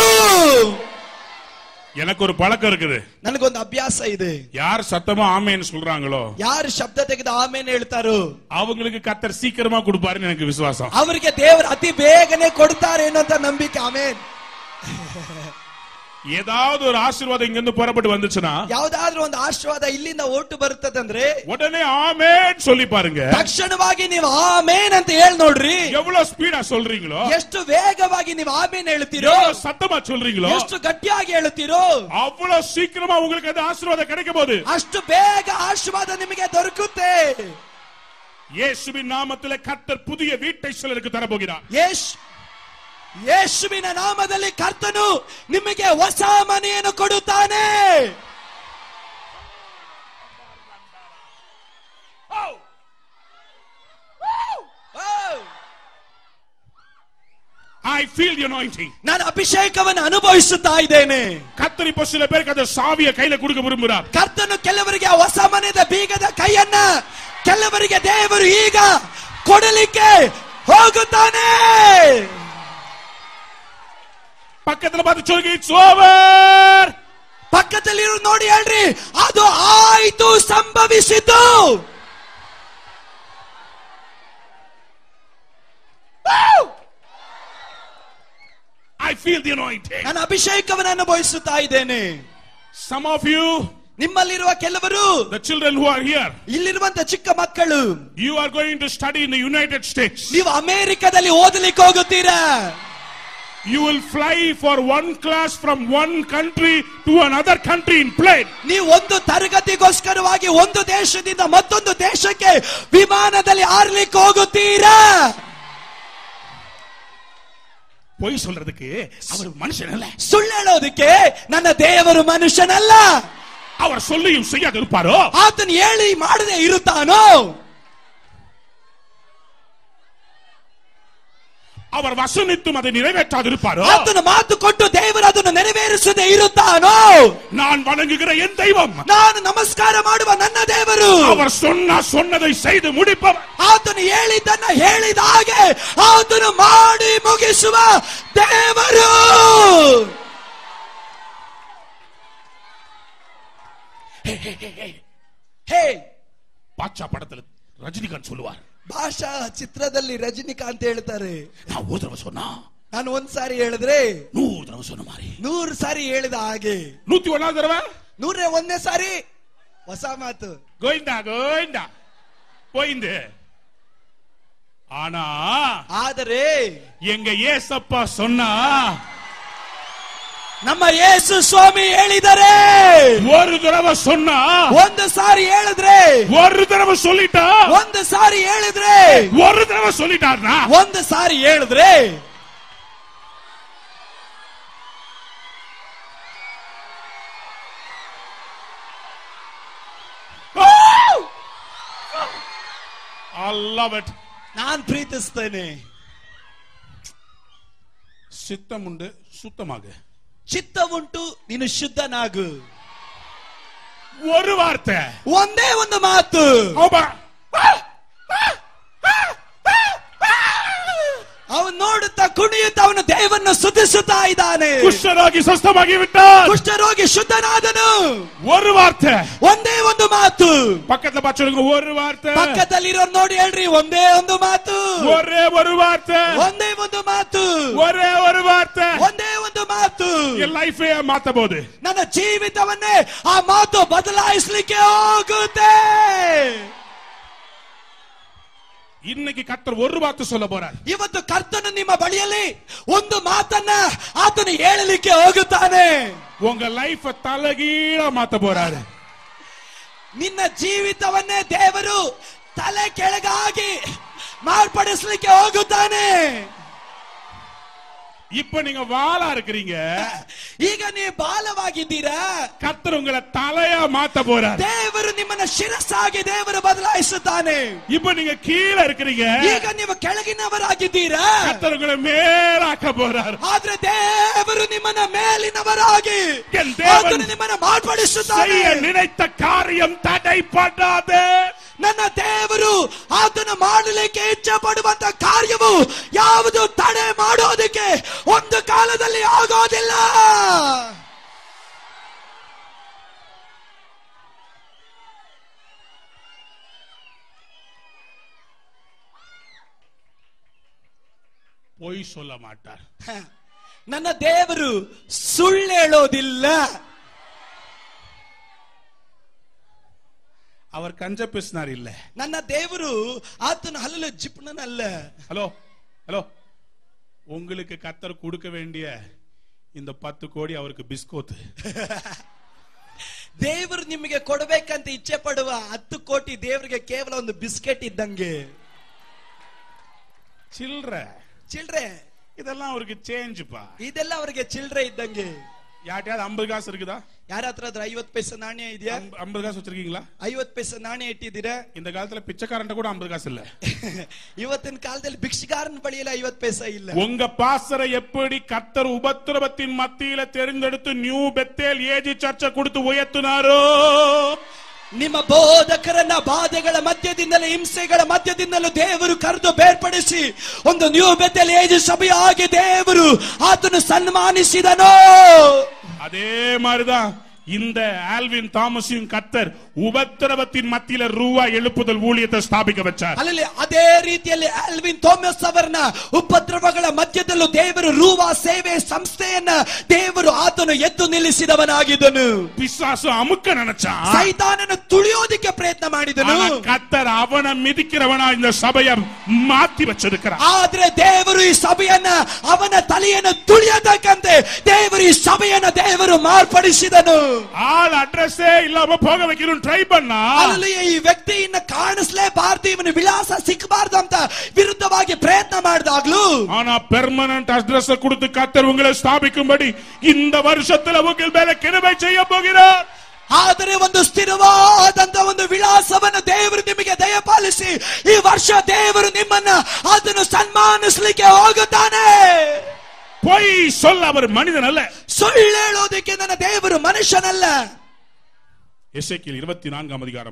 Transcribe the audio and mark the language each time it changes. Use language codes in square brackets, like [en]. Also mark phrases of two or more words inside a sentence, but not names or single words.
[ta] எனக்கு ஒரு பழக்கம் இருக்குது. [kn] ನನಗೊಂದು ಅಭ್ಯಾಸ ಇದೆ. [ta] யார் சத்தமா ஆமென் சொல்றாங்களோ, [kn] ಯಾರು ಶಬ್ದ ತೆಗೆದು ಆಮೇನ್ ಹೇಳ್ತಾರೋ [ta] அவங்களுக்கு கர்த்தர் சீக்கிரமா கொடுப்பாருன்னு எனக்கு விசுவாசம். [kn] ಅವರಿಗೆ ದೇವರು ಅತಿ ಬೇಗನೆ ಕೊಡ್ತಾರೆ ಅನ್ನೋ ನಂಬಿಕೆ. ಆಮೇನ್. [ta] ஏதாவது ஒரு ஆசீர்வாதம் இங்க இருந்து புறப்பட்டு வந்துச்சுன்னா, [kn] ಯಾವುದಾದ್ರೂ ಒಂದು ಆಶೀರ್ವಾದ ಇಲ್ಲಿಂದ ಓಟು ಬರುತ್ತದಂದ್ರೆ [ta] உடனே ஆமென் சொல்லி பாருங்க. [kn] ತಕ್ಷಣವಾಗಿ ನೀವು ಆಮೇನ್ ಅಂತ ಹೇಳಿ ನೋಡ್ರಿ. [ta] எவ்வளவு ஸ்பீடா சொல்றீங்களோ, [kn] ಎಷ್ಟು ವೇಗವಾಗಿ ನೀವು ಆಮೇನ್ ಹೇಳ್ತೀರೋ, [ta] எவ்வளவு சத்தமா சொல்றீங்களோ, [kn] ಎಷ್ಟು ಗಟ್ಟಿಯಾಗಿ ಹೇಳ್ತೀರೋ, [ta] அவ்வளவு சீக்கிரமா உங்களுக்கு அந்த ஆசீர்வாதம் கிடைக்கும் போது [kn] ಅಷ್ಟು ಬೇಗ ಆಶೀರ್ವಾದ ನಿಮಗೆ ದೊರಕುತ್ತೆ. [ta] இயேசுவின் நாமத்திலே கர்த்தர் புதிய வீட்டை சிலருக்கு தரப்போகிறார். [kn] ಯೇಸುವಿನ ನಾಮದಲ್ಲಿ ಕರ್ತನು ನಿಮಗೆ ಹೊಸ ಮನೆಯನ್ನು ಕೊಡುತ್ತಾನೆ. [en] I feel the anointing. [kn] ನಾನು ಅಭಿಷೇಕವನ್ನು ಅನುಭವಿಸುತ್ತಾ ಇದ್ದೇನೆ. [ta] கர்த்தர் இப்ப சில பேருக்கு அந்த சாவியை கையில கொடுக்க விரும்புகிறார். [kn] ಕರ್ತನು ಕೆಲವರಿಗೆ ಹೊಸ ಮನೆಯ ಬೀಗದ ಕೈಯನ್ನ ಕೆಲವರಿಗೆ ದೇವರು ಈಗ ಕೊಡಲಿಕ್ಕೆ ಹೋಗುತ್ತಾನೆ. [ta] பக்கத்துல பார்த்து சொல்லுங்க, [en] it's over. [kn] ಪಕ್ಕದಲ್ಲಿ ನೋಡಿ ಹೇಳ್ರಿ, ಅದು ಆಯ್ತು, ಸಂಭವಿಸಿತು. [en] I feel the anointing. [kn] ನಾನು ಅಭಿಷೇಕವನ್ನು ಅನುಭವಿಸುತ್ತಾ ಇದ್ದೇನೆ. [en] Some of you, [kn] ನಿಮ್ಮಲ್ಲಿರುವ ಕೆಲವರು, [en] the children who are here, [kn] ಇಲ್ಲಿರುವಂತ ಚಿಕ್ಕ ಮಕ್ಕಳು, [en] you are going to study in the United States. [kn] ನೀವು ಅಮೆರಿಕದಲ್ಲಿ ಓದಲಿಕ್ಕೆ ಹೋಗುತ್ತೀರಾ. [en] You will fly for one class from one country to another country in plane. [kn] ನೀವು ಒಂದು ತರಗತಿಗೋಸ್ಕರವಾಗಿ ಒಂದು ದೇಶದಿಂದ ಮತ್ತೊಂದು ದೇಶಕ್ಕೆ ವಿಮಾನದಲ್ಲಿ ಹಾರಲಿಕ್ಕೆ ಹೋಗುತ್ತೀರಾ. [ta] பொய் சொல்றதுக்கு அவர் மனுஷன் அல்ல. [kn] ಸುಳ್ಳು ಹೇಳೋದಕ್ಕೆ ನನ್ನ ದೇವರು ಮನುಷ್ಯನಲ್ಲ. [ta] அவர் சொல்லியும் செய்யாது இருப்பாரோ? [kn] ಆತನು ಹೇಳಿ ಮಾಡದೆ ಇರುತ್ತಾನೋ? [ta] அவர் வசனித்தும் அதை நிறைவேற்றாது இருப்பாரோ? [kn] ಆತನು ಮಾತು ಕೊಟ್ಟು ದೇವರು ಅದನ್ನು ನೆರವೇರಿಸದೆ ಇರುತ್ತಾನೋ? [ta] நான் வணங்குகிற என் தெய்வம், [kn] ನಾನು ನಮಸ್ಕಾರ ಮಾಡುವ ನನ್ನ ದೇವರು, [ta] அவர் சொன்னதை செய்து முடிப்பவர். [kn] ಆತನು ಹೇಳಿದ್ದನ್ನ ಹೇಳಿದ ಹಾಗೆ ಆತನು ಮಾಡಿ ಮುಗಿಸುವ ದೇವರು. ಹೇ, [ta] பாட்சா படத்துல ரஜினிகாந்த் சொல்லுவார், [kn] ಭಾಷಾ ಚಿತ್ರದಲ್ಲಿ ರಜನಿಕಾಂತ್ ಹೇಳ್ತಾರೆ, [ta] நான் ஒரு தடவை சொன்னா [kn] ನಾನು ಒಂದ್ ಸಾರಿ ಹೇಳಿದ್ರೆ [ta] 100 தடவை சொன்ன மாதிரி, [kn] 100 ಸಾರಿ ಹೇಳಿದ ಹಾಗೆ. [ta] 101 தடவை [kn] 101ನೇ ಸಾರಿ ಹೊಸ ಮಾತು. [ta] கோயிந்தா கோயிந்தா போயிந்து. ஆனா [kn] ಆದರೆ [ta] எங்க ஏசப்பா சொன்னா, [kn] ನಮ್ಮ ಯೇಸು ಸ್ವಾಮಿ ಹೇಳಿದರೆ, [ta] ஒரு தடவை சொன்னா, [kn] ಒಂದು ಸಾರಿ ಹೇಳಿದ್ರೆ, [ta] ஒரு தடவை சொல்லிட்டா, [kn] ಒಂದು ಸಾರಿ ಹೇಳಿದ್ರೆ, [ta] ஒரு தடவை சொல்லிட்டார்னா, [kn] ಒಂದು ಸಾರಿ ಹೇಳಿದ್ರೆ, [en] I love it. [kn] ನಾನು ಪ್ರೀತಿಸ್ತೇನೆ. [ta] சித்தம் உண்டு, சுத்தமாக. [kn] ಚಿತ್ತ ಉಂಟು, ನೀನು ಶುದ್ಧನಾಗು. [ta] ஒரு வார்த்தை, [kn] ಒಂದೇ ಒಂದು ಮಾತು. ಅವನು ನೋಡುತ್ತಾ ಕುಣಿಯುತ್ತಾ ಅವನು ದೇವರನ್ನು ಸ್ತುತಿಸುತ್ತಾ ಇದ್ದಾನೆ. ಕುಷ್ಠರೋಗಿ ಸ್ವಸ್ಥವಾಗಿ விட்டார், ಕುಷ್ಠರೋಗಿ ಶುದ್ಧನಾದನು. [ta] ஒரு வார்த்தை, [kn] ಒಂದೇ ಒಂದು ಮಾತು. [ta] பக்கத்துல பாச்சவங்க ஒரு வார்த்தை, [kn] ಪಕ್ಕದಲ್ಲಿರೋರು ನೋಡಿ ಹೇಳ್ರಿ, ಒಂದೇ ಒಂದು ಮಾತು. [ta] ஒரே ஒரு வார்த்தை, [kn] ಒಂದೇ ಒಂದು ಮಾತು. [ta] ஒரே ஒரு வார்த்தை, [kn] ಒಂದೇ ಒಂದು ಮಾತು. [ta] என் லைஃபே மாத்தಬಹುದು. [kn] ನನ್ನ ಜೀವಿತವನ್ನೇ ಆ ಮಾತು ಬದಲಾಯಿಸಲಿಕ್ಕೆ ಹೋಗುತ್ತೆ. [ta] இன்னைக்கு கர்த்தர் ஒரு வார்த்தை சொல்ல போறார். [kn] ಇವತ್ತು ಕರ್ತನು ನಿಮ್ಮ ಬಳಿಯಲ್ಲಿ ಒಂದು ಮಾತನ್ನ ಆತನು ಹೇಳಲಿಕ್ಕೆ ಹೋಗುತ್ತಾನೆ. [ta] உங்க லைஃப தலகீழ மாத்த போறாரு. [kn] ನಿನ್ನ ಜೀವಿತವನ್ನೇ ದೇವರು ತಲೆ ಕೆಳಗಾಗಿ ಮಾರ್ಪಡಿಸಲಿಕ್ಕೆ ಹೋಗುತ್ತಾನೆ. [ta] இப்ப நீங்க வாளா இருக்கிறீங்க, [kn] ಈಗ ನೀವು ಬಾಲವಾಗಿದ್ದೀರಾ. [ta] கர்த்தர் உங்களை தலையா மாத்த போறார். [kn] ದೇವರು ನಿಮ್ಮನ್ನ ಶಿರಸ್ಸಾಗಿ ದೇವರು ಬದಲಾಯಿಸುತ್ತಾನೆ. [ta] இப்ப நீங்க கீழே இருக்கிறீங்க, [kn] ಈಗ ನೀವು ಕೆಳಗಿನವರಾಗಿದ್ದೀರಾ. [ta] கர்த்தர் உங்களை மேலாக்க போறார். [kn] ಆದ್ರೆ ದೇವರು ನಿಮ್ಮನ್ನ ಮೇಲಿನವರಾಗಿ ಆತನು ನಿಮ್ಮನ್ನ ಮಾರ್ಪಡಿಸುತ್ತಾನೆ. [ta] செய்ய நினைத்த காரியம் தடைಪಡಾದೆ. [kn] ನನ್ನ ದೇವರು ಆತನು ಮಾಡಲಿಕ್ಕೆ ಇಚ್ಛೆ ಪಡುವಂತ ಕಾರ್ಯವು ಯಾವುದು ತಡೆ ಮಾಡೋದಕ್ಕೆ ಒಂದು ಕಾಲದಲ್ಲಿ ಆಗೋದಿಲ್ಲ. [ta] பொய் சொல்ல மாட்டார். [kn] ನನ್ನ ದೇವರು ಸುಳ್ಳು ಹೇಳೋದಿಲ್ಲ. [ta] அவர் கஞ்ச பேசினார் இல்ல. [kn] ನನ್ನ ದೇವರು ಆತನು ಹಲ್ಲಲು ಜಿಪ್ಣನಲ್ಲ. [ta] ஹலோ ஹலோ, உங்களுக்கு கர்த்தர் கொடுக்க வேண்டிய இந்த 10 கோடி அவருக்கு பிஸ்கோத். [kn] ದೇವರು ನಿಮಗೆ ಕೊಡಬೇಕಂತ ಇಚ್ಛೆ ಪಡುವ 10 ಕೋಟಿ ದೇವರಿಗೆ ಕೇವಲ ಒಂದು ಬಿಸ್ಕೆಟ್ ಇದ್ದಂಗೆ. ಚಿಲ್ಡ್ರೆ [ta] இதெல்லாம் அவருக்கு சேஞ்ச் பா. [kn] ಇದೆಲ್ಲ ಅವರಿಗೆ ಚಿಲ್ಡ್ರೆ ಇದ್ದಂಗೆ. [ta] யார்ட்டையாவது 50 காசு இருக்குதா? [kn] ಯಾರ ಹತ್ರ 50 ಪೈಸೆ ನಾಣ್ಯ ಇದೆಯಾ? [ta] 50 காசு வச்சிருக்கீங்களா? [kn] 50 ಪೈಸೆ ನಾಣ್ಯ ಇಟ್ಟಿದ್ದೀರಾ? [ta] இந்த காலத்துல பிச்சைக்காரன்ட்ட கூட 50 காசு இல்ல. [kn] ಇವತ್ತಿನ ಕಾಲದಲ್ಲಿ ಭಿಕ್ಷುಕಾರನ ಬಳಿಯಲ್ಲಿ 50 ಪೈಸೆ ಇಲ್ಲ. [ta] உங்க பாஸ்டரை எப்படி கர்த்தர் உபத்திரவத்தின் மத்தியில தெரிந்தெடுத்து நியூ பெத்தேல் ஏஜி சர்ச்சை கொடுத்து உயர்த்தினாரோ, [kn] ನಿಮ್ಮ ಬೋಧಕರನ್ನ ಬಾಧೆಗಳ ಮಧ್ಯದಿಂದಲೇ ಹಿಂಸೆಗಳ ಮಧ್ಯದಿಂದಲೂ ದೇವರು ಕರೆದು ಬೇರ್ಪಡಿಸಿ ಒಂದು ನ್ಯೂ ಬೆಥೆಲ್ ಏಜ್ ಸಭೆಯಾಗಿ ದೇವರು ಆತನು ಸನ್ಮಾನಿಸಿದನು. [ta] அதே மாதிரிதான் இந்த ஆல்வின் தாமஸையும் கர்த்தர் உபத்திரவத்தின் மத்தியில ரூவா எழுப்புதல் ஊழியத்தை ஸ்தாபிக்க வச்சார். [kn] ಅಲ್ಲಿ ಅದೇ ರೀತಿಯಲ್ಲಿ ಆಲ್ವಿನ್ ಥಾಮಸ್ ಅವರನ್ನ ಉಪದ್ರವಗಳ ಮಧ್ಯದಲ್ಲೂ ದೇವರು ರೂವಾ ಸೇವೆ ಸಂಸ್ಥೆಯನ್ನ ದೇವರು ಆತನು ಎದ್ದು ನಿಲ್ಲಿಸಿದವನಾಗಿದ್ದನು. [ta] பிசாசு அமுக்க நினைச்சான், [kn] ಸೈತಾನನು ತುಳಿಯೋದಕ್ಕೆ ಪ್ರಯತ್ನ ಮಾಡಿದನು. [ta] கர்த்தர் அவனை மிதிக்கிறவனா இந்த சபையை மாத்தி வச்சிருக்கிறார். [kn] ಆದ್ರೆ ದೇವರು ಈ ಸಭೆಯನ್ನ ಅವನ ತಲೆಯನ್ನು ತುಳಿಯತಕ್ಕಂತೆ ದೇವರು ಈ ಸಭೆಯನ್ನ ದೇವರು ಮಾರ್ಪಡಿಸಿದನು. [ta] ஆள் அட்ரஸே இல்லாம போக வைக்கணும் ட்ரை பண்ணா, [kn] ಅಲ್ಲಿಯೇ ಈ ವ್ಯಕ್ತಿಯನ್ನ ಕಾಣಿಸಲೇಬಾರದು, ಇವನ ವಿಳಾಸ ಸಿಕ್ಕಬಾರದು ಅಂತ ವಿರುದ್ಧವಾಗಿ ಪ್ರಯತ್ನ ಮಾಡಿದಾಗ್ಲೂ [ta] ஆனா [en] permanent address [ta] கொடுத்து கர்த்தர் உங்களை ஸ்தாபிக்கும்படி இந்த வருஷத்துல உங்கள் மேல கிருபை செய்ய போகிறார். [kn] ಆದರೆ ಒಂದು ಸ್ಥಿರವಾದಂತ ಒಂದು ವಿಳಾಸವನ್ನು ದೇವರು ನಿಮಗೆ ದಯಪಾಲಿಸಿ ಈ ವರ್ಷ ದೇವರು ನಿಮ್ಮನ್ನ ಅದನ್ನು ಸನ್ಮಾನಿಸಲಿಕ್ಕೆ ಹೋಗುತ್ತಾನೆ. [ta] பொய் சொல்ல அவர் மனிதன் அல்ல, [kn] ಸುಳ್ಳು ಹೇಳೋದಕ್ಕೆ ನನ್ನ ದೇವರು ಮನುಷ್ಯನಲ್ಲ. [ta] எசேக்கியேல் 24ஆம் அதிகாரம்,